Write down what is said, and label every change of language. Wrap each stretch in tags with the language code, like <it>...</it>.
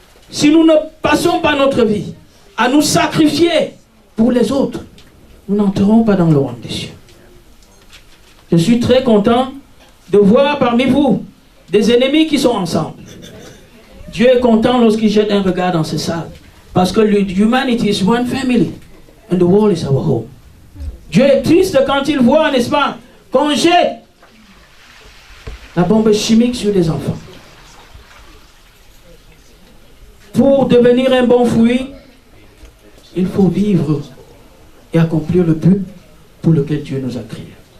<fr>Si nous ne passons pas notre vie à nous sacrifier pour les autres, nous n'entrerons pas dans le royaume des cieux. Je suis très content de voir parmi vous des ennemis qui sont ensemble. Dieu est content lorsqu'il jette un regard dans ces salles. Parce que l'humanité</fr> <en>is one family and the world is our home.</en> <fr>Dieu est triste quand il voit, n'est-ce pas, qu'on jette la bombe chimique sur les enfants. Pour devenir un bon fruit, il faut vivre et accomplir le but pour lequel Dieu nous a créés.</fr>